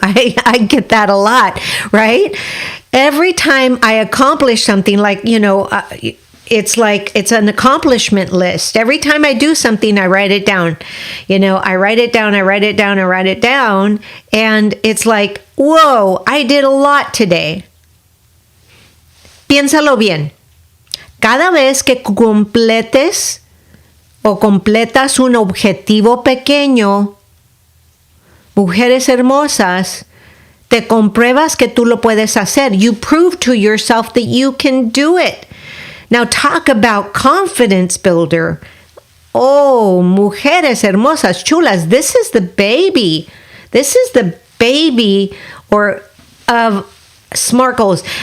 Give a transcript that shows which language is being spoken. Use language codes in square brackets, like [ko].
[en] I get that a lot, right? Every time I accomplish something, like, it's an accomplishment list. Every time I do something, I write it down. I write it down, and it's like, whoa, I did a lot today. [es] Piénsalo bien. Cada vez que completas un objetivo pequeño, mujeres hermosas, te compruebas que tú lo puedes hacer. [en] You prove to yourself that you can do it. Now talk about confidence builder. Oh, [es] mujeres hermosas, chulas, [en] this is the baby. This is the baby of SMART goals.